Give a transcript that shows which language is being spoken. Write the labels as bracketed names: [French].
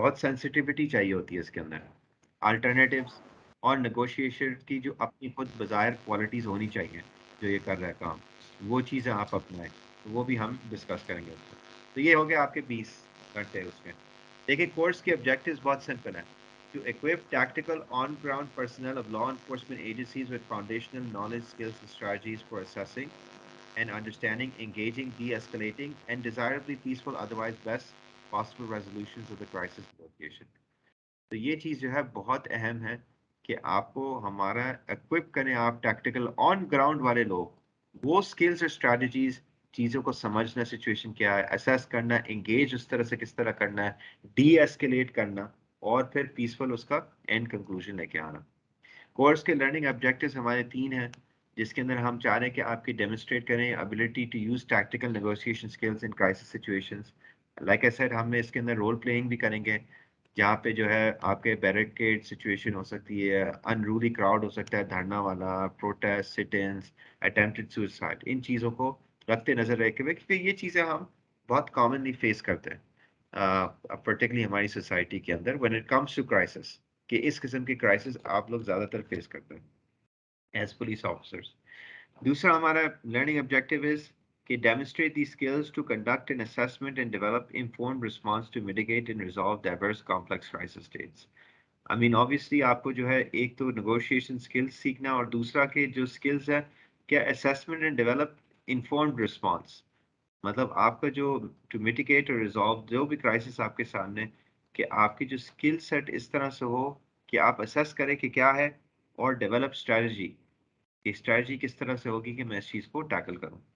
[Urdu] بہت سینسٹیوٹی چاہیے ہوتی ہے اس کے اندر. الٹرنیٹیوز اور نیگوشیشن کی جو اپنی خود بظاہر کوالٹیز ہونی چاہیے جو یہ کر رہا ہے کام، وہ چیزیں آپ اپنائیں، تو وہ بھی ہم ڈسکس کریں گے اس کو. تو یہ ہو گیا آپ کے 20 گھنٹے اس میں. دیکھیں کورس کے آبجیکٹیوز بہت سمپل ہیں. [English] To equip tactical on-ground personnel of law enforcement agencies with foundational knowledge, skills, and strategies for assessing and understanding, engaging, de-escalating, and desirably peaceful, otherwise best possible resolutions of the crisis negotiation. [Urdu] تو یہ چیز جو ہے بہت اہم ہے کہ آپ کو ہمارا ایکوپ کریں آپ ٹیکٹیکل آن گراؤنڈ والے لوگ، وہ اسکلز اور اسٹریٹجیز، چیزوں کو سمجھنا، سچویشن کیا ہے، اسیس کرنا، انگیج اس طرح سے کس طرح کرنا ہے، ڈی ایسکیلیٹ کرنا، اور پھر پیسفل اس کا اینڈ کنکلوژن لے کے آنا. کورس کے لرننگ آبجیکٹیوز ہمارے 3 ہیں، جس کے اندر ہم چاہ رہے ہیں کہ آپ کی ڈیمونسٹریٹ کریں [English] Ability to use tactical negotiation skills in crisis situations. Like I said, [Urdu] ہم اس کے اندر رول پلینگ بھی کریں گے، جہاں پہ جو ہے آپ کے بیریکیڈ سچویشن ہو سکتی ہے، انرولی کراؤڈ ہو سکتا ہے، دھرنا والا، پروٹیسٹ، سٹنز، اٹیمپٹڈ سوسائڈ، ان چیزوں کو رکھتے نظر رکھے ہوئے، کیونکہ یہ چیزیں ہم بہت کامنلی فیس کرتے ہیں پرٹیکولرلی ہماری سوسائٹی کے اندر [English] when it comes to crisis، [Urdu] کہ اس قسم کے کرائسس آپ لوگ زیادہ تر فیس کرتے ہیں [English] As police officers. [Urdu] دوسرا ہمارا لرننگ آبجیکٹیو از کہ [English] demonstrate the skills to conduct an assessment and develop informed response to mitigate and resolve diverse complex crisis states. I mean obviously [Urdu] آپ کو جو ہے ایک تو negotiation skills سیکھنا، اور دوسرا کہ جو skills ہے کیا [English] assessment and develop informed response، [Urdu] مطلب آپ کا جو ٹو میٹیگیٹ اور ریزالو جو بھی کرائسس آپ کے سامنے، کہ آپ کی جو اسکل سیٹ اس طرح سے ہو کہ آپ اسیس کریں کہ کیا ہے، اور ڈیولپ اسٹریٹجی، کہ اسٹریٹجی کس طرح سے ہوگی کہ میں اس چیز کو ٹیکل کروں.